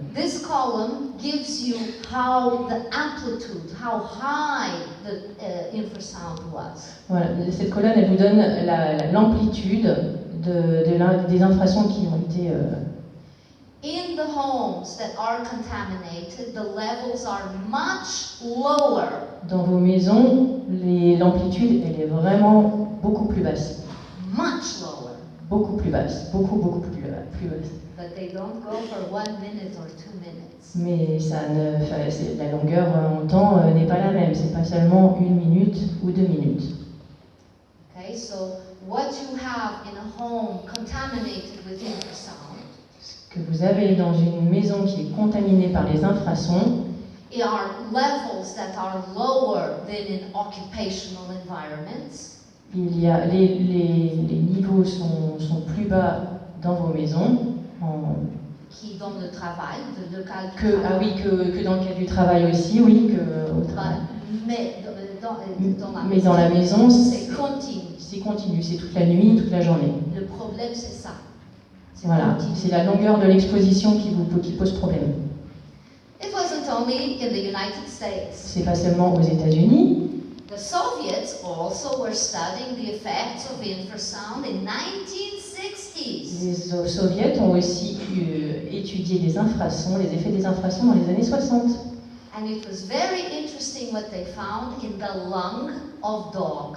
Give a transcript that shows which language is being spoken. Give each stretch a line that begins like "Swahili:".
English: This column gives you how the amplitude, how high the infrasound was.
French: Voilà, cette colonne, elle vous donne l'amplitude des infrasons qui ont été.
English: In the homes that are contaminated, the levels are much lower.
French: Dans vos maisons, l'amplitude, elle est vraiment beaucoup plus basse.
English: Much lower.
French: Beaucoup plus basse, beaucoup plus basse.
English: But they don't go for 1 minute or 2 minutes.
French: Mais la longueur en temps n'est pas la même. C'est pas seulement 1 minute ou 2 minutes.
English: Okay, so what you have in a home contaminated with infrasound.
French: Ce que vous avez dans une maison qui est contaminée par les infrasons.
English: Are levels that are lower than in occupational environments.
French: Il y a les niveaux sont plus bas dans vos maisons. Qui dans le travail, que dans le cas du travail aussi, oui, que au travail. Mais dans la maison, c'est continu. C'est continu, c'est toute la nuit, toute la journée. Le problème, c'est ça. Voilà, c'est la longueur de l'exposition qui pose problème.
English: It wasn't only in the United States.
French: C'est pas seulement aux États-Unis.
English: The Soviets also were studying the effects of infrasound in 1960s.
French: Les Soviets ont aussi étudié les effets des infrasons dans les années 60.
English: And it was very interesting what they found in the lung of dogs.